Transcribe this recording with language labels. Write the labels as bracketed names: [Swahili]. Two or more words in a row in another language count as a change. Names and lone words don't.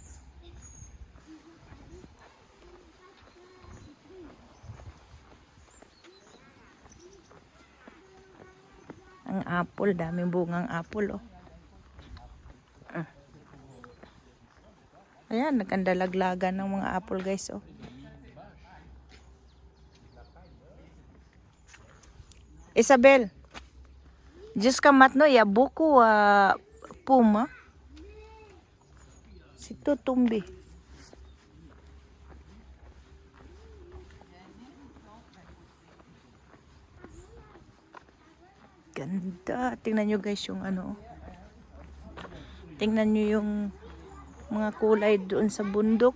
[Filipino] Ang apple, daming bungang apple oh. Ayan, nagkandalaglagan ng mga apple guys oh. Isabel, [French] jusqu'à maintenant, il y a beaucoup pommes. C'est tout tombé. [Filipino] Ganda. Tingnan nyo guys yung ano. Tingnan nyo yung mga kulay doon sa bundok.